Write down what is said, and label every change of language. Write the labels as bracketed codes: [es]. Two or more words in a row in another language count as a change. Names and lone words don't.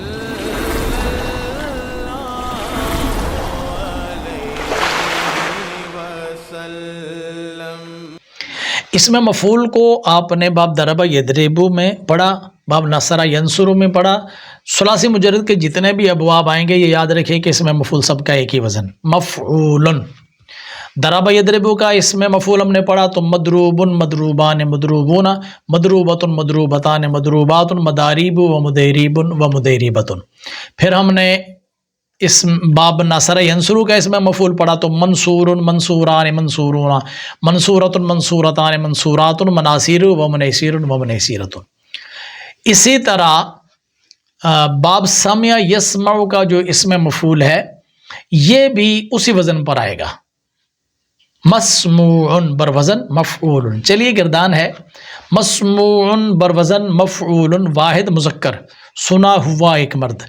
[ur] اسم مفعول کو آپ نے باب [ar] ضرب یضرب [ur] میں پڑھا، باب [ar] نصر ینصر [ur] میں پڑھا، ثلاثی مجرد کے جتنے بھی ابواب آئیں گے یہ یاد رکھیں کہ اسم مفعول سب کا ایک ہی وزن مفعول۔ [ar] ضرب یضرب [ur] کا اسم مفعول ہم نے پڑھا تو [ar] مضروب مضروبان مضروبون، مضروبۃ مضروبتان مضروبات، مضاریب و مضریب و مضریبۃ۔ [ur] پھر ہم نے اس باب [ar] نصر ینصر [ur] کا اسم مفعول پڑھا تو [ar] منصور منصوران منصورون، منصورۃ منصورتان منصورات، مناصیر و منیسیر و منیسیرۃ۔ [ur] اسی طرح باب [ar] سمع یسمع [ur] کا جو اسم مفعول ہے یہ بھی اسی وزن پر آئے گا، [ar] مسموع بروزن مفعول۔ [ur] چلیے گردان ہے [ar] مسموع بروزن مفعول، [ur] واحد مذکر، سنا ہوا ایک مرد۔